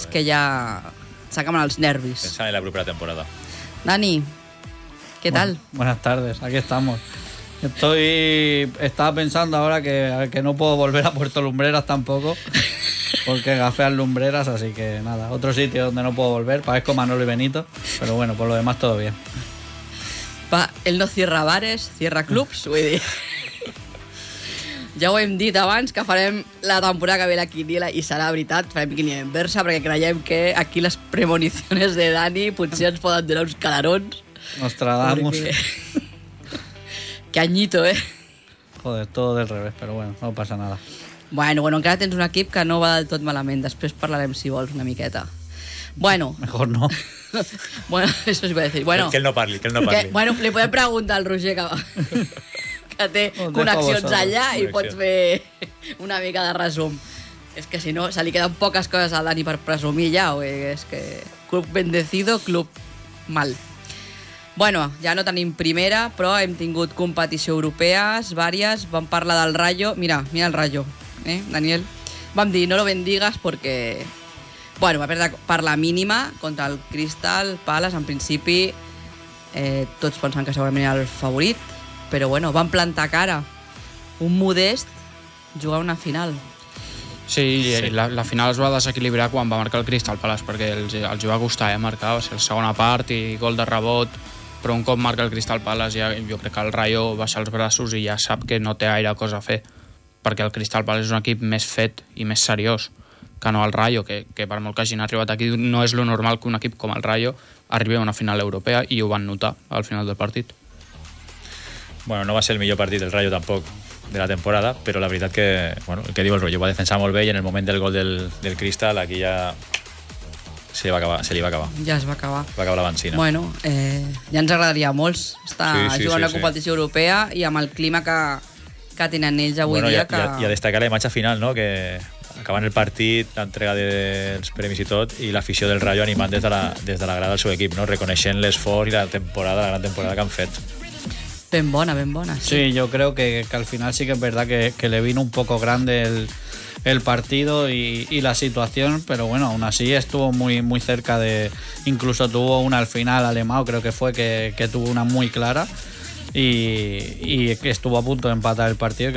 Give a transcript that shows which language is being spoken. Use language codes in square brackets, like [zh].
[ca] És que ja s'acaben els nervis. Pensant en la propera temporada. Dani, què tal? [es] Buenas tardes, aquí estamos. Estaba pensando ahora que no puedo volver a Puerto Lumbreras tampoco, porque gafé al Lumbreras, así que nada, otro sitio donde no puedo volver, parezco Manolo y Benito, pero bueno, por lo demás todo bien. Pa, él no cierra bares, cierra clubs, [ca] vull dir. Ja ho hem dit abans, que farem la temporada que ve la quiniela i serà veritat, farem quiniela inversa, perquè creiem que aquí les premoniciones de Dani potser ens poden donar uns calarons. Nostradamus. Perquè... [es] Qué añito, ¿eh? Joder, todo del revés, pero bueno, no pasa nada. [ca] Bueno, encara tens un equip que no va del tot malament. Després parlarem, si vols, una miqueta. Bueno. [es] Mejor no. Bueno, eso os voy a decir. Bueno, [ca] que él no parli, que él no parli. Que, bueno, le podem preguntar al Roger que té connexions allà i pots fer una mica de resum. És que si no, se li queden poques coses al Dani per presumir ja. És que club bendecido, club mal. Bueno, ja no tenim primera, però hem tingut competició europees, vàries, vam parlar del Rayo. [es] Mira el Rayo, Daniel. [ca] Vam dir, [es] no lo bendigas, porque... [ca] Bueno, va perdre per la mínima contra el Crystal Palace. En principi, tots pensen que segurament era el favorit, però bueno, vam plantar cara. Un modest jugar una final. Sí, sí. La final es va desequilibrar quan va marcar el Crystal Palace, perquè els va costar marcar, va ser la segona part i gol de rebot... Però un cop marca el Crystal Palace, ja, jo crec que el Rayo baixa els braços i ja sap que no té gaire cosa a fer, perquè el Crystal Palace és un equip més fet i més seriós que no el Rayo, que per molt que hagin arribat aquí, no és lo normal que un equip com el Rayo arribi a una final europea, i ho van notar al final del partit. Bueno, no va ser el millor partit del Rayo tampoc de la temporada, però la veritat que, bueno, el que diu el Rayo, va defensar molt bé i en el moment del gol del Crystal aquí ja... Se li va acabar. Ja es va acabar. Va acabar la benzina. Bueno, ja ens agradaria molts estar jugant a la competició europea i amb el clima que tenen ells avui dia. I a destacar la imatge final, no? Que acaben el partit, l'entrega dels premis i tot, i l'afició del Rayo animant des de la grada del seu equip, no? Reconeixent l'esforç i la gran temporada que han fet. Ben bona. Sí, jo crec que al final sí que és veritat que [es] le vino un poco grande el partido y la situación, pero bueno, aún así estuvo muy, muy cerca de... Incluso tuvo una al final, Alemão, creo que fue, que tuvo una muy clara y estuvo a punto de empatar el partido.